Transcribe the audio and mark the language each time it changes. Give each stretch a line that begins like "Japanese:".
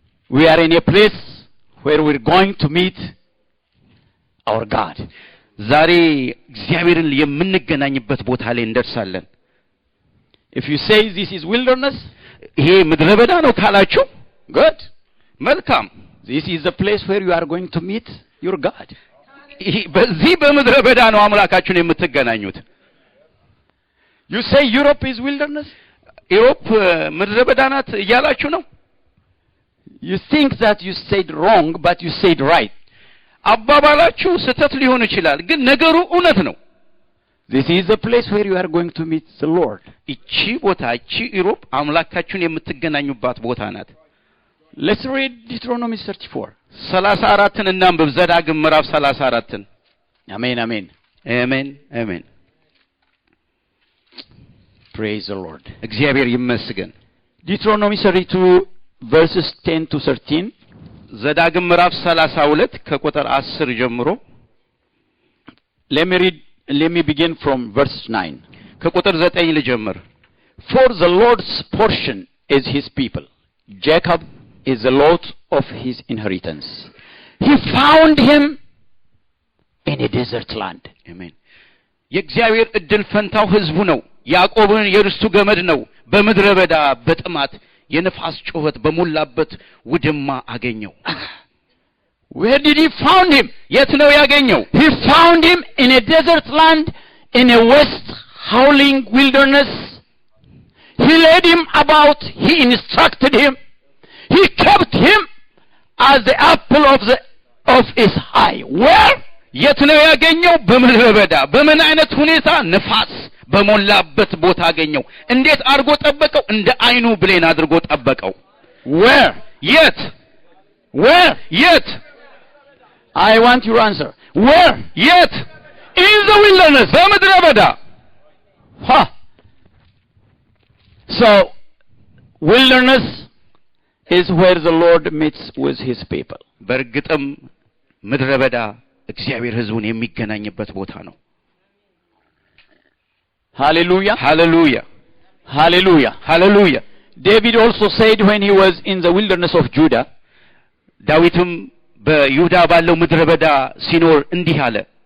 English: We are in a place where we're going to meet our God.
Amharic: ዛሬ እግዚአብሔርን የምንገናኝበት ቦታ ላይ እንደርሳለን።
English: If you say this is wilderness,
Amharic: ይሄ ምድረ በዳ ነው ካላችሁ
English: good,
Amharic: መልካም።
English: This is the place where you are going to meet your God.
Amharic: በዚህ በምድረ በዳ ነው አምላካችሁን የምትገናኙት።
English: You say Europe is wilderness?
Amharic: ዩሮፕ ምድረ በዳ ናት እያላችሁ ነው?
English: You think that you said wrong but you said right.
Amharic: አባባላችሁ ስህተት ሊሆን ይችላል ግን ነገሩ እውነት ነው።
English: This is the place where you are going to meet the Lord.
Amharic: እቺ ቦታ እቺ ዩሮፕ አምላካችሁን የምትገናኙባት ቦታ ናት።
English: Let's read Deuteronomy 34.
Amharic: 34ን እናንብብ። ዘዳግም ምዕራፍ 34ን። Amen, amen. Amen, amen.
English: Praise the Lord.
Amharic: እግዚአብሔር ይመስገን።
English: Deuteronomy 32 verses 10 to 13.
Amharic: ዘዳግም ምዕራፍ 32 ከቁጥር 10 ጀምሮ
English: let me begin from verse 9.
Amharic: ከቁጥር 9 ልጀምር።
English: For the Lord's portion is his people. Jacob is the lot of his inheritance. He found him in a desert land. Amen.
Amharic: የእግዚአብሔር እድል ፈንታው ሕዝቡ ነው። ያዕቆብን የርስቱ ገመድ ነው። በምድረ በዳ በጥማት የነፋስ ጩኸት በሞላበት ውድማ አገኘው።
English: Where did he found him?
Amharic: የት ነው ያገኘው?
English: He found him in a desert land, in a west howling wilderness. He led him about, he instructed him, he kept him as the apple of his eye. Where?
Amharic: የት ነው ያገኘው? በምድረ በዳ። በምን አይነት ሁኔታ? ነፋስ በሞላበት ቦታ አገኘው። እንዴት አድርጎ ጠበቀው? እንደ አይኑ ብሌን አድርጎ ጠበቀው።
English: Where?
Amharic: የት?
English: Where?
Amharic: የት?
English: I want your answer. Where?
Amharic: የት?
English: in the wilderness,
Amharic: በምድረ በዳ። Ha.
English: So, wilderness is where the Lord meets with his people.
Amharic: በእርግጥም ምድረ በዳ እግዚአብሔር ሕዝቡን የሚገናኝበት ቦታ ነው። Hallelujah. ሃሌሉያ Hallelujah. ሃሌሉያ።
English: David also said when he was in the wilderness of Judah,
Amharic: ዳዊትም በይሁዳ ባለው ምድረ በዳ ሲኖር እንዲህ አለ።